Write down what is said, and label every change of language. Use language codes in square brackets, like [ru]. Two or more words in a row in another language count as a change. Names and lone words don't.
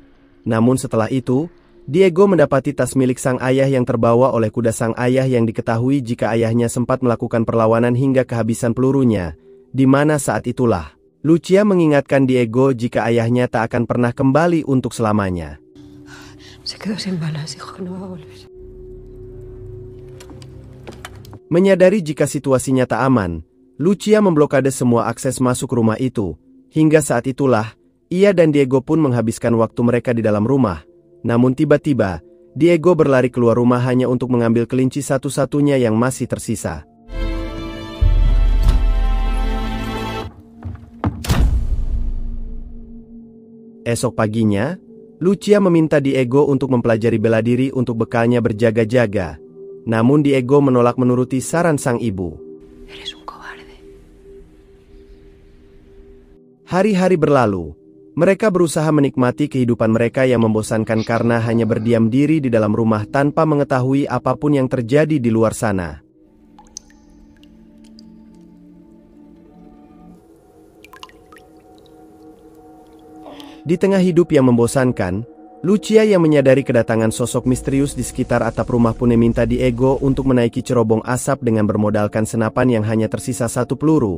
[id] Namun setelah itu, Diego mendapati tas milik sang ayah yang terbawa oleh kuda sang ayah yang diketahui jika ayahnya sempat melakukan perlawanan hingga kehabisan pelurunya, di mana saat itulah, Lucia mengingatkan Diego jika ayahnya tak akan pernah kembali untuk selamanya. [es] Se quedó sin balas, dijo que no va a volver. [id] Menyadari jika situasinya tak aman, Lucia memblokade semua akses masuk rumah itu. Hingga saat itulah, ia dan Diego pun menghabiskan waktu mereka di dalam rumah. Namun tiba-tiba, Diego berlari keluar rumah hanya untuk mengambil kelinci satu-satunya yang masih tersisa. Esok paginya, Lucia meminta Diego untuk mempelajari bela diri untuk bekalnya berjaga-jaga. Namun Diego menolak menuruti saran sang ibu. [es] Eres un cobarde. [id] Hari-hari berlalu. Mereka berusaha menikmati kehidupan mereka yang membosankan karena hanya berdiam diri di dalam rumah tanpa mengetahui apapun yang terjadi di luar sana. Di tengah hidup yang membosankan, Lucia yang menyadari kedatangan sosok misterius di sekitar atap rumah pun meminta Diego untuk menaiki cerobong asap dengan bermodalkan senapan yang hanya tersisa satu peluru.